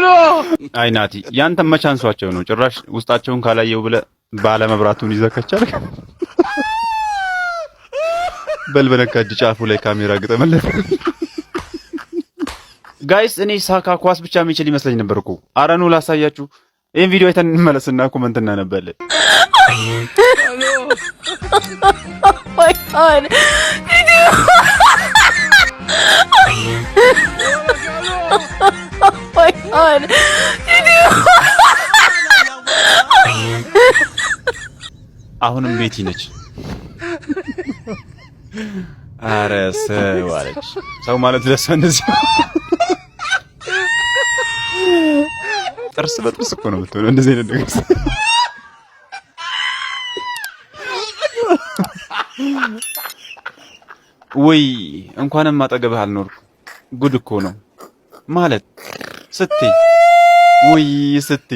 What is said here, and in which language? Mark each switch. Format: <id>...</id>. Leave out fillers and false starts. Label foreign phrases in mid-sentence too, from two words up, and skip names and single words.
<am>አይ ናቲ ያንተ መቻንሷቸው ነው። ጭራሽ ውስጣቸውን ካላየው ብለህ ባለ መብራቱን ይዘከቻል። በልበለካ ጫፉ ላይ ካሜራ ግጠመለት። ጋይስ እኔ ሳካ ኳስ ብቻ የሚችል ይመስለኝ ነበር እኮ። ኧረ ኑ ላሳያችሁ። ይሄን ቪዲዮ አይተን እንመለስና ኮሜንት እናነባለን።</am> <en>Oh my god. Oh my god.</en> <am>አሁንም ቤቲ ነች። ኧረ ሰው አለች። ሰው ማለት ለሷ እንደዚህ ጥርስ በጥርስ እኮ ነው የምትሆነው እንደዚህ አይነት ነገር። ወይ እንኳንም አጠገብህ አልኖርኩ። ጉድ እኮ ነው ማለት ስትይ ወይ ስትይ</am>